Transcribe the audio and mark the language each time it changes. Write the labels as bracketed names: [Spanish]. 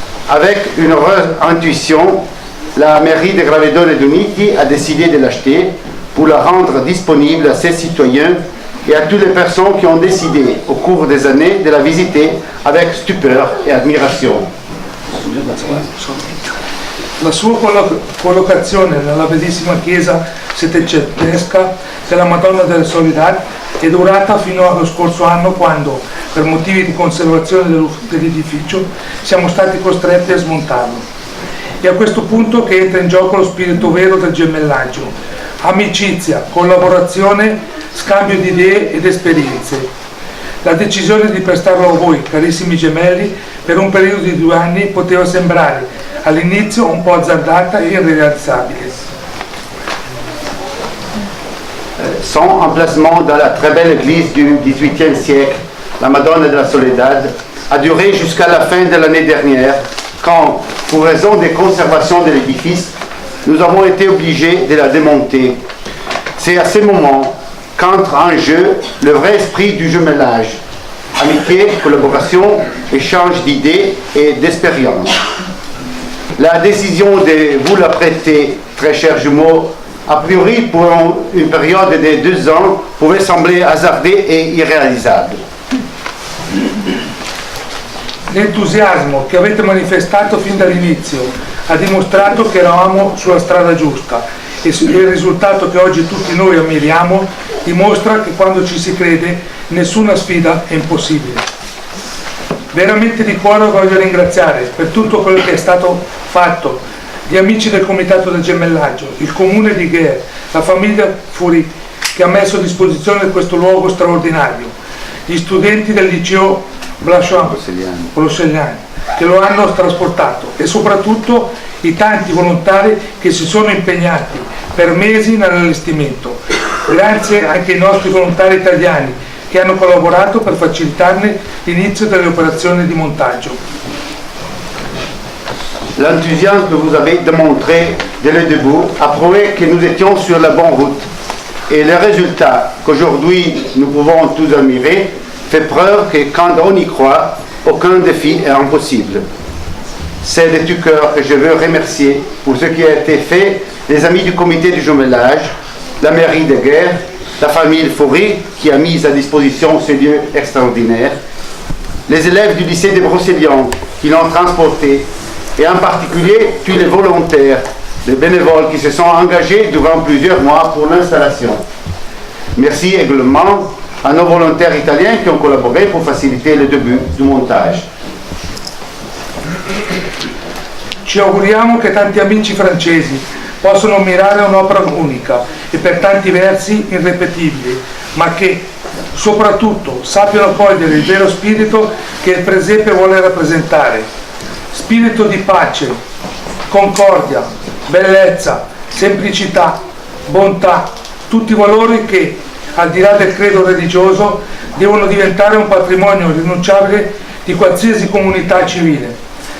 [French] Avec une heureuse intuition, la mairie de Gravedone d'Uniti a décidé de l'acheter pour la rendre disponible à ses citoyens et à toutes les personnes qui ont décidé au cours des années de la visiter avec stupeur et admiration. [Italian] La sua collocazione nella bellissima chiesa settecentesca della Madonna della Soledad è durata fino allo scorso anno, quando, per motivi di conservazione dell'edificio, siamo stati costretti a smontarlo. È a questo punto che entra in gioco lo spirito vero del gemellaggio: amicizia, collaborazione, scambio di idee ed esperienze. La decisione di prestarlo a voi, carissimi gemelli, per un periodo di 2 anni poteva sembrare all'inizio un po' azzardata e irréalisabile. [French] Son emplacement dans la très belle église du XVIIIe siècle, la Madonna de la Soledad, a duré jusqu'à la fin de l'année dernière, quand, pour raison de conservation de l'édifice, nous avons été obligés de la démonter. C'est à ce moment qu'entre en jeu le vrai esprit du jumelage: amitié, collaboration, échange d'idées et d'expériences. La décision de vous la prêter, très chers jumeaux, a priori pour une période de 2 ans, pouvait sembler hasardée et irréalisable. [Italian] L'entusiasmo che avete manifestato fin dall'inizio ha dimostrato che eravamo sulla strada giusta, e il risultato che oggi tutti noi ammiriamo dimostra che quando ci si crede nessuna sfida è impossibile. Veramente di cuore voglio ringraziare per tutto quello che è stato fatto gli amici del Comitato del Gemellaggio, il Comune di Gher, la famiglia Foury che ha messo a disposizione questo luogo straordinario, gli studenti del liceo Broseliani che lo hanno trasportato, e soprattutto i tanti volontari che si sono impegnati per mesi nell'allestimento. Grazie anche ai nostri volontari italiani che hanno collaborato per facilitarne l'inizio delle operazioni di montaggio. [French] L'enthousiasme que vous avez démontré dès le début a prouvé que nous étions sur la bonne route, et le résultat qu'aujourd'hui nous pouvons tous admirer fait preuve que quand on y croit, aucun défi est impossible. C'est de tout cœur que je veux remercier pour ce qui a été fait les amis du comité du jumelage, la mairie de Gher, la famille Foury qui a mis à disposition ce lieu extraordinaire, les élèves du lycée de Brocéliande qui l'ont transporté, et en particulier tous les volontaires, les bénévoles qui se sont engagés durant plusieurs mois pour l'installation. Merci également à nos volontaires italiens qui ont collaboré pour faciliter le début du montage. [Italian] Ci auguriamo che tanti amici francesi possano ammirare un'opera unica e per tanti versi irripetibili, ma che soprattutto sappiano cogliere il vero spirito che il presepe vuole rappresentare: spirito di pace, concordia, bellezza, semplicità, bontà, tutti valori che, al di là del credo religioso, devono diventare un patrimonio irrinunciabile di qualsiasi comunità civile.